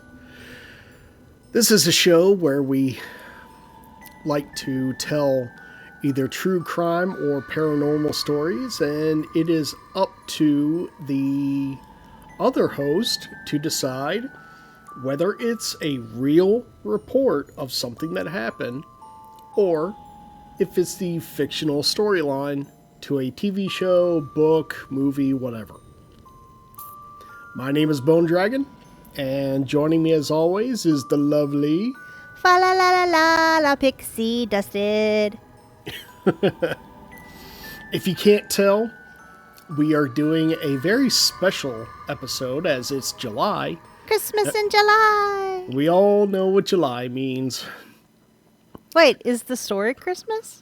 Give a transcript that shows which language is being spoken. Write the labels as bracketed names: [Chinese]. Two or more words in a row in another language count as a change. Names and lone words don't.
[English] This is a show where we like to tell either true crime or paranormal stories, and it is up to the other host to decide whether it's a real report of something that happened or if it's the fictional storyline to a TV show, book, movie, whatever. My name is Bone Dragon, and joining me as always is the lovely. Fa la la la la la pixie dusted. If you can't tell, we are doing a very special episode as it's July. Christmas in July. We all know what July means. Wait, is the story Christmas?